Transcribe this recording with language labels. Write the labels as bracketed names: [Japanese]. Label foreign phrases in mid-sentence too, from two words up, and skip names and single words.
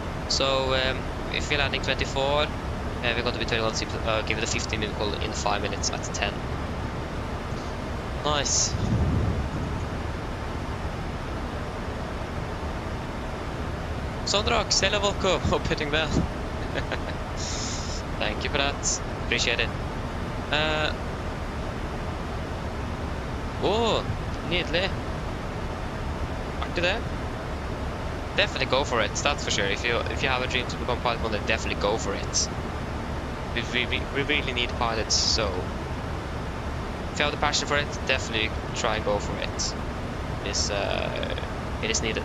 [English] So, if we're landing 24, we're going to be turning on give it a 15-minute call in 5 minutes at 10. Nice. Sondrak, hello, welcome. Hope you're doing well. Thank you for that. Appreciate it. [Norwegian] Oh, nydelig. Artig det. [English] Definitely go for it, that's for sure. If you have a dream to become pilot one day, definitely go for it. We really need pilots, so if you have the passion for it, definitely try and go for it. It is needed.